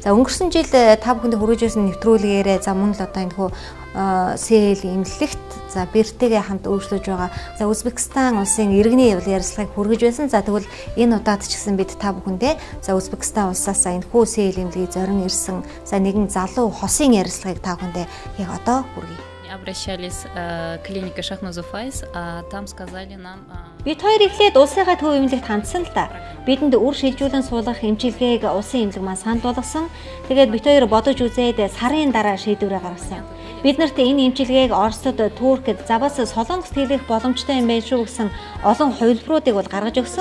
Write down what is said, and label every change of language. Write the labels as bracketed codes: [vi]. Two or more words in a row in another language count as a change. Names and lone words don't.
[mn] За өнгөрсөн жил та бүхэнд хүргэж ирсэн нэвтрүүлгээрээ за мөн л одоо энэхүү CL эмнэлэгт за бэртэйгээ хамт үйлчлүүлж байгаа. За Узбекистан улсын иргэний ярилцлагыг хүргэж байсан. За тэгвэл энэ удаад ч гэсэн бид та бүхэндээ за Узбекистан улсаас энэхүү CL эмнэлгийг зорин ирсэн за нэгэн залуу хосын ярилцлагыг та бүхэндээ яг одоо хүргэе. [ru] Обращались клиника Шахнозуфайс, там сказали нам [mn] бид хоёр эхлээд улсынхаа төв эмнэлэгт хандсан л да. Бидэнд үр шилжүүлэн суулгах эмчилгээг улсын эмнэлэг маань санал болгосон. Тэгээд бид хоёр бодож үзээд сарын дараа шийдвэрээ гаргасан. Бид нарт энэ эмчилгээг Оросд, Туркид, Заваас Солонгост хийх боломжтой юм байна шүү гэсэн олон хувилбаруудыг бол гаргаж өгсөн.